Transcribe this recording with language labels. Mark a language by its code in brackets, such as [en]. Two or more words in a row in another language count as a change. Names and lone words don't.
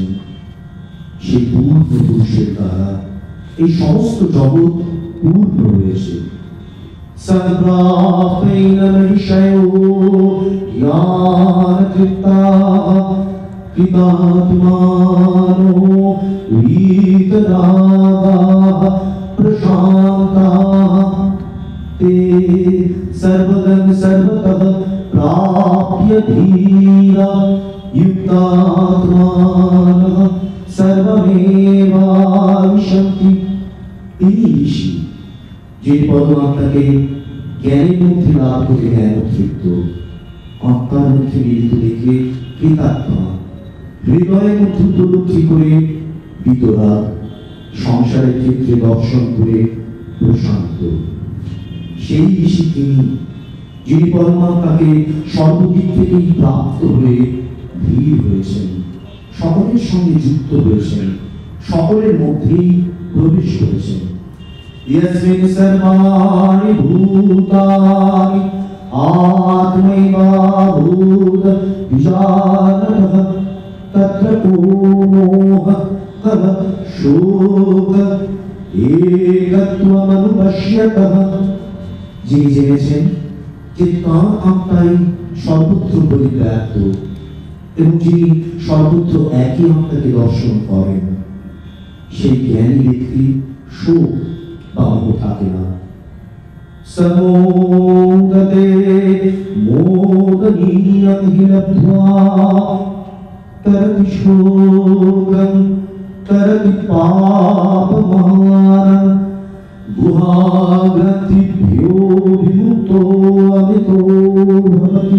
[bn] সেই পূর্ণ পুরুষের দ্বারা এই সমস্ত জগৎ পূর্ণ রয়েছে। [sa] সর্বাপেন মহিষয়ো জ্ঞানতৃপ্তাঃ কৃতাত্মানো वीतरागाः प्रशान्ताः ते सर्वगं सर्वतः प्राप्य धीरा युक्तात्मानः सर्वमेवाविशन्ति। [bn] তিনি ঋষি, যে পরমাত্মাকে জ্ঞানের মধ্যে লাভ করে জ্ঞান তৃপ্ত, আত্মার মধ্যে মিলিত দেখে কৃতাত্মা, হৃদয়ের মধ্যে উপলব্ধি করে বিতরাগ, সংসারের ক্ষেত্রে দর্শন করে প্রশান্ত। সেই ঋষি তিনি, যিনি পরমাত্মাকে সর্বদিক থেকেই প্রাপ্ত হয়ে ধীর হয়েছেন, সকলের সঙ্গে যুক্ত হয়েছেন, সকলের মধ্যেই প্রবেশ করেছেন। [sa] यस्मिन् सर्वाणि भूतानि आत्मैवाभूत विजानतः तत्र को मोहः कः शोकः एकत्वमनुपश्यतः। [bn] যিনি জেনেছেন যে তাঁর আত্মাই সর্বত্র পরিব্যাপ্ত এবং যিনি সর্বত্র একই আত্মাকে দর্শন করেন, সেই জ্ঞানী ব্যক্তি শোক বা মোহ থাকে না। [sa] সমোদতে মোদনীয়ং হি লব্ধ্বা তরতি শোকং তরতি পাপমানং গুহাগ্রন্থিভ্যো বিমুক্তো অমিতো ভবতি।